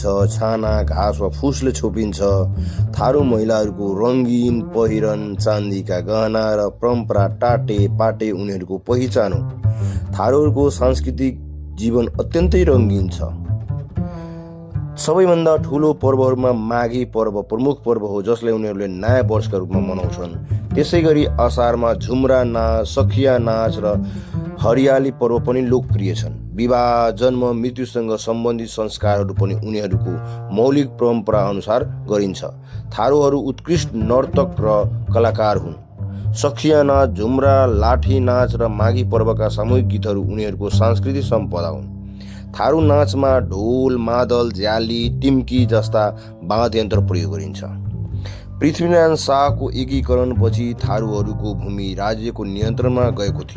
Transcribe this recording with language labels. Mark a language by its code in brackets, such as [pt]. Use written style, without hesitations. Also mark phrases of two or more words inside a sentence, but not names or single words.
[ne] छाना, घाँस वा फुसले छोपिन्छ। थारू महिलाहरूको रङ्गीन पहिरन, चाँदीका गहना र परम्परा टाटे पाटे उनीहरूको पहिचान हो। थारूहरूको सांस्कृतिक जीवन अत्यन्तै रङ्गीन छ। सबैभन्दा ठुलो पर्वहरूमा माघी पर्व प्रमुख पर्व हो, जसलाई उनीहरूले नयाँ वर्षका रूपमा मनाउँछन्। त्यसै गरी असारमा झुम्रा नाच, सखिया नाच र हरियाली पर्व पनि लोकप्रिय छन्। विवाह, जन्म, मृत्युसँग सम्बन्धित संस्कारहरू पनि उनीहरूको मौलिक परम्परा अनुसार गरिन्छ। थारूहरू उत्कृष्ट नर्तक र कलाकार हुन्। सखिया नाच, झुम्रा, लाठी नाच र माघी पर्वका सामूहिक गीतहरू उनीहरूको सांस्कृतिक सम्पदा हुन्। थारू नाचमा ढोल, मादल, झ्याली, टिम्की जस्ता वाद्ययन्त्र प्रयोग गरिन्छ। पृथ्वीनारायण शाहको एकीकरणपछि थारूहरूको भूमि राज्यको नियन्त्रणमा गएको थियो।